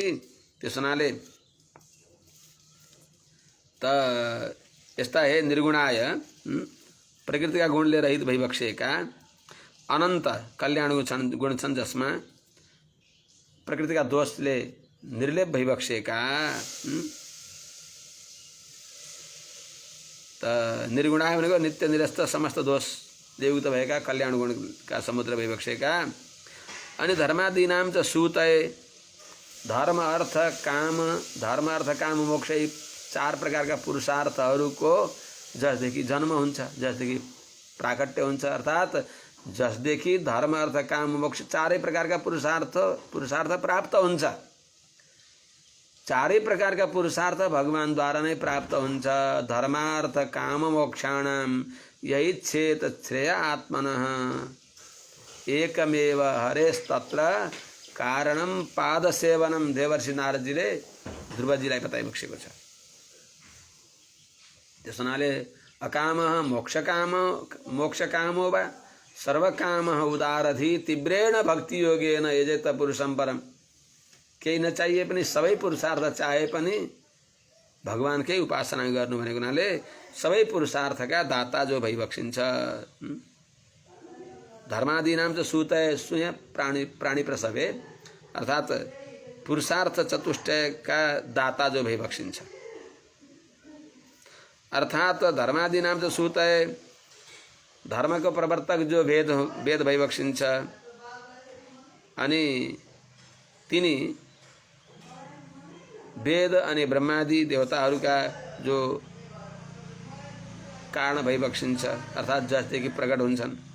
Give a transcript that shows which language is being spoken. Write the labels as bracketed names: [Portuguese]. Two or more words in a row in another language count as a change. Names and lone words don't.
[Nepali] त्यस हुनाले त यस्ता है निर्गुणाय, प्रकृतिका गुणले रहित भइबक्सेका अनन्त कल्याण गुण छन्, जसमा प्रकृतिका दोषले निर्लेप भइबक्सेका त निर्गुणाय भनेको नित्य निरस्त समस्त दोष युक्त भएका कल्याण गुणका समुद्र भइबक्सेका। अनि [Sanskrit] धर्मादीनाम च सूतय, [Nepali] धर्म अर्थ काम मोक्ष, चार प्रकारका पुरुषार्थहरूको जसदेखि जन्म हुन्छ, जसदेखि प्राकट्य हुन्छ, अर्थात जसदेखि धर्म अर्थ काम मोक्ष चारै प्रकारका पुरुषार्थ प्राप्त हुन्छ। चारै प्रकारका पुरुषार्थ भगवानद्वारा नै प्राप्त हुन्छ। [Sanskrit] धर्मार्थ काम मोक्षाणाम यही छेत श्रेय आत्मनः एकमेव हरेस्तत्र कारणम पाद सेवनम। [Nepali] देवर्षि नारद जी ले ध्रुव जी लाई बताई मुख्य छ। [Sanskrit] त्यसनाले अकाम मोक्ष कामो वा सर्वकाम उदारधि तीव्रेण भक्ति योगेन यजेत पुरुषम परम। [Nepali] केही नचाहिए पनि सबै पुरुषार्थ चाहे पनि भगवानकै उपासना गर्नु भनेको हुनाले सबै पुरुषार्थका दाता जो भइबक्सिन्छ। [Sanskrit] धर्मादीनाम च सूतय सुय प्राणी प्रसवे [Nepali] अर्थात पुरुषार्थ चतुष्टयका दाता जो भइबक्सिन्छ। अर्थात [Sanskrit] धर्मादीनाम च सूतय [Nepali] धर्मको प्रवर्तक जो वेद भइबक्सिन्छ अनि तिनी वेद अनि ब्रह्मादि देवताहरूका जो कारण भइबक्सिन्छ अर्थात जसदेखि प्रकट हुन्छन्।